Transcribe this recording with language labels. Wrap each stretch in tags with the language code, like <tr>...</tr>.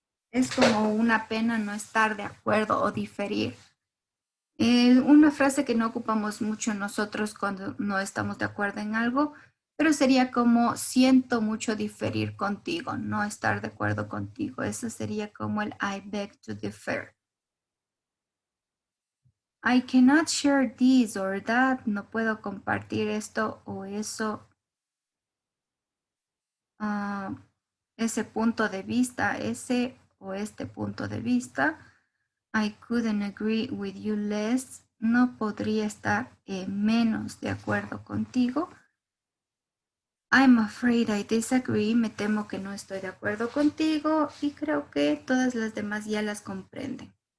<es>Es como una pena no estar de acuerdo o diferir. Una frase que no ocupamos mucho nosotros cuando no estamos de acuerdo en algo Pero sería como siento mucho diferir contigo, no estar de acuerdo contigo. Eso sería como el</es> <en>I beg to differ. I cannot share this or that.</en> <es>No puedo compartir esto o eso. Ese punto de vista, ese o este punto de vista.</es> <en>I couldn't agree with you less.</en> <es>No podría estar menos de acuerdo contigo.</es> <en>I'm afraid I disagree.</en> <es>Me temo que no estoy de acuerdo contigo. Y creo que todas las demás ya las comprenden.</es>